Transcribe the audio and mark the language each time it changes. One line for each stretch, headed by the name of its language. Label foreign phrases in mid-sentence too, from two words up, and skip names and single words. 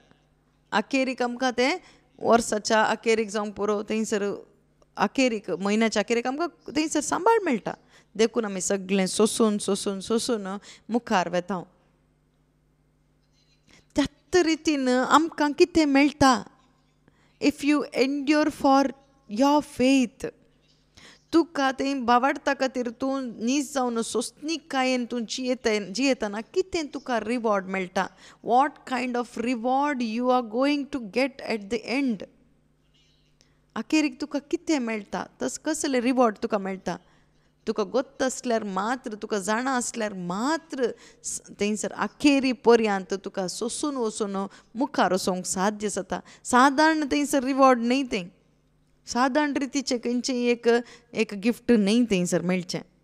Konkani: अखेरीक आमकां ते वर्साच्या अखेरीक जावंक पुरो थंयसर अखेरीक म्हयन्याच्या अखेरीक आमकां थंयसर सांबाळ मेळटा. देखून आमी सगळें सोसून सोसून सोसून मुखार वेता. त्याच रितीन आमकां कितें मेळटा?
English: If you endure for your faith,
Konkani: तुका थंय बावाडटा खातीर तूं नीज जावन सोंसणीकायेन तूं जियेतना कितें तुका रिवॉर्ड मेळटा?
English: What kind of reward you are going to get at the end?
Konkani: अखेरीक तुका कितें मेळटा? कसलें रिवॉर्ड तुका मेळटा? तुका गोत्त आसल्यार मात्र, तुका जाणा आसल्यार मात्र थंयसर अखेरी पर्यंत तुका सोंसून वचून मुखार वचोंक साध्य जाता. सादारण थंयसर रिवॉर्ड न्हय तें, सादारण रितीचें खंयचेंय एक गिफ्ट न्हय थंयसर मेळचें.